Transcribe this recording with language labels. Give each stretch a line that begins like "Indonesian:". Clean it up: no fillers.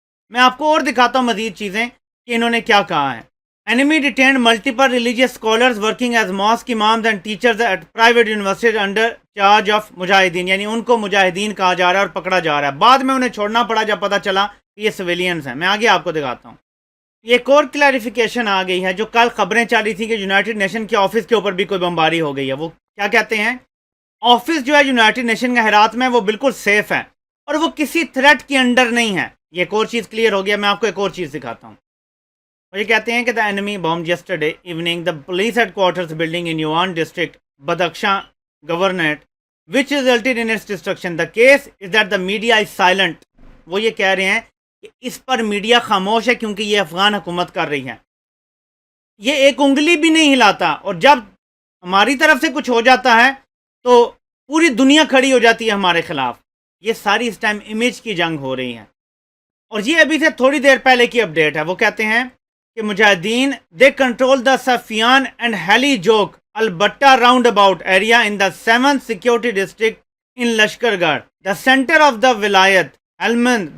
Urdu: میں آپ کو اور دکھاتا ہوں مزید چیزیں کہ انہوں نے کیا کہا ہے.
English: Enemy detained multiple religious scholars working as mosque imams and teachers at private universities under charge of مجاہدین.
Urdu: یعنی ان کو مجاہدین کہا جا رہا ہے اور پکڑا جا رہا ہے. بعد میں انہیں چھوڑنا پڑا جب پتا چلا کہ یہ سویلینز ہیں. میں آگے آپ کو دکھاتا ہوں. یہ ایک اور کلیریفیکیشن آ گئی ہے جو کل خبریں چل رہی تھی کہ یونائٹڈ نیشن کے آفس کے اوپر بھی کوئی بمباری ہو گئی ہے. وہ کیا کہتے ہیں؟ آفس جو ہے یونائٹڈ نیشن کے ہرات میں وہ بالکل سیف ہے اور وہ کسی تھریٹ کے انڈر نہیں ہے. یہ ایک اور چیز کلیئر ہو گیا. میں آپ کو ایک اور چیز دکھاتا ہوں. یہ کہتے ہیں کہ
English: the enemy bombed yesterday evening the police headquarters building in Yuan district Badakhshan governorate which resulted in its destruction. The case is that the media is silent.
Urdu: وہ یہ کہہ رہے ہیں کہ اس پر میڈیا خاموش ہے کیونکہ یہ افغان حکومت کر رہی ہے. یہ ایک انگلی بھی نہیں ہلاتا اور جب ہماری طرف سے کچھ ہو جاتا ہے تو پوری دنیا کھڑی ہو جاتی ہے ہمارے خلاف. یہ ساری اس ٹائم امیج کی جنگ ہو رہی ہے. اور یہ ابھی سے تھوڑی دیر پہلے کی اپڈیٹ ہے. وہ کہتے ہیں کہ مجاہدین
English: They control the Sufyan and Heli Juk Albatah roundabout area in the 7th security district in Lashkar Gah the centre of the ولایت ہیلمند.